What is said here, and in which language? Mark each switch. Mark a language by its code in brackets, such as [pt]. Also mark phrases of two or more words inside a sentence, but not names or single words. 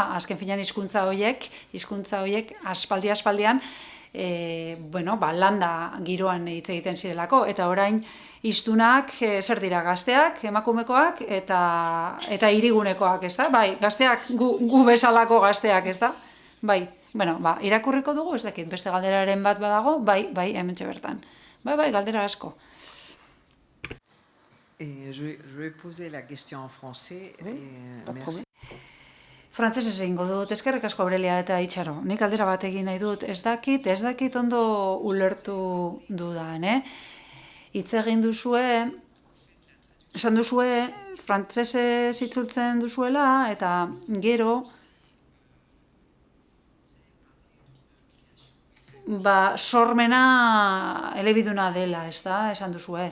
[eu] Azken finean hizkuntza horiek aspaldian, landa giroan hitz egiten zirelako, eta orain hiztunak zer dira, gazteak, emakumekoak, eta hirigunekoak, ez da? Gazteak, gu bezalako gazteak, ez da? Irakurriko dugu, ez dakit, beste galderaren bat badago, hementxe bertan. Galdera asko. [fr] Je vais poser la question en français. Merci. [eu] Frantsesez egingo dut, eskerrik asko Aurelia eta Itxaro. Nik galdera bat egin nahi dut, ez dakit ondo ulertu dudan, Hitz egin duzue, esan duzue, frantsesez itzultzen duzuela, eta gero, sormena elebiduna dela, ez da, esan duzue.